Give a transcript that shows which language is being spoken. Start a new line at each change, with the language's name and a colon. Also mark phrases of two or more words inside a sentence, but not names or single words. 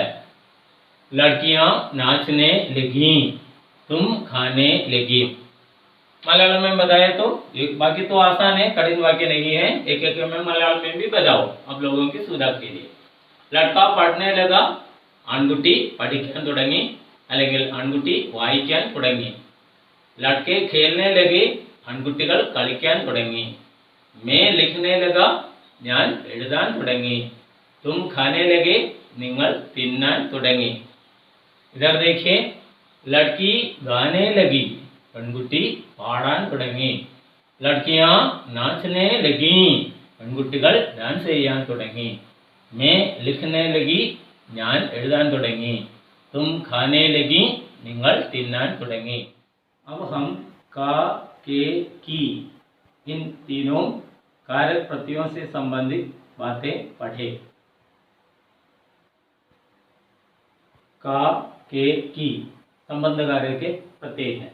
Hindi: लड़कियां नाचने लगी, तुम खाने लगी। मलयालम में बताया तो बाकी तो आसान है, कठिन वाक्य नहीं है। एक एक में मलयालम में भी बताओ आप लोगों की सुविधा के लिए। लड़का पढ़ने लगा,
Malayalam: आൺകുട്ടി പഠിക്കാൻ തുടങ്ങി അല്ലെങ്കിൽ ആൺകുട്ടി വായിക്കാൻ തുടങ്ങി।
Hindi: लड़के खेलने लगे,
Malayalam: ആൺകുട്ടികൾ കളിക്കാൻ തുടങ്ങി।
Hindi: मैं लिखने लगा,
Malayalam: ഞാൻ എഴുതാൻ തുടങ്ങി।
Hindi: तुम खाने लगे,
Malayalam: നിങ്ങൾ തിന്നാൻ തുടങ്ങി।
Hindi: इधर देखिए, लड़की गाने लगी,
Malayalam: പെൺകുട്ടി പാടാൻ തുടങ്ങി।
Hindi: लड़कियां नाचने लगी,
Malayalam: പെൺകുട്ടികൾ डांस ചെയ്യാൻ തുടങ്ങി।
Hindi: मैं लिखने लगी,
Malayalam: ഞാൻ എഴുതാൻ തുടങ്ങി।
Hindi: तुम खाने लगी,
Malayalam: നിങ്ങൾ തിന്നാൻ തുടങ്ങി।
Hindi: अब हम का, के, की इन तीनों कारक प्रत्ययों से संबंधित बातें पढ़े। का, के, की संबंध कार्य के प्रत्यय हैं।